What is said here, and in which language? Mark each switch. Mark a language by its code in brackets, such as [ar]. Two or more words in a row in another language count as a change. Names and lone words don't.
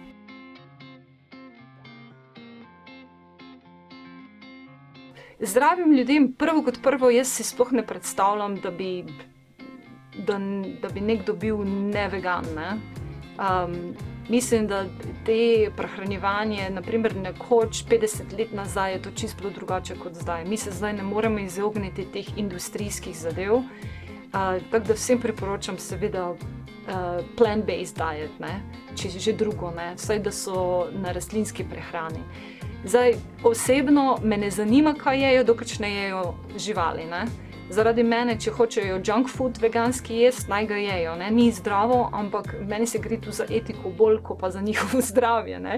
[sl] Zdravim ljudem, prvo kot prvo, jaz si sploh ne predstavljam, da bi nekdo bil nevegan, ne. Mislim, da te prehranjevanje, naprimer nekoč 50 let nazaj je to čisto bilo drugače kot zdaj. Mi se zdaj ne moremo izogniti teh industrijskih zadev, tako da vsem priporočam seveda [en] plant-based diet, [sl] ne, če že drugo, ne, vsaj da so na rastlinski prehrani. Zdaj, osebno me ne zanima, kaj jejo, dokler ne jejo živali, ne. Zaradi mene, če hočejo [en] junk food [sl] veganski jesti, naj ga jejo, ne. Ni zdravo, ampak meni se gre tu za etiko bolj, kot pa za njihovo zdravje, ne.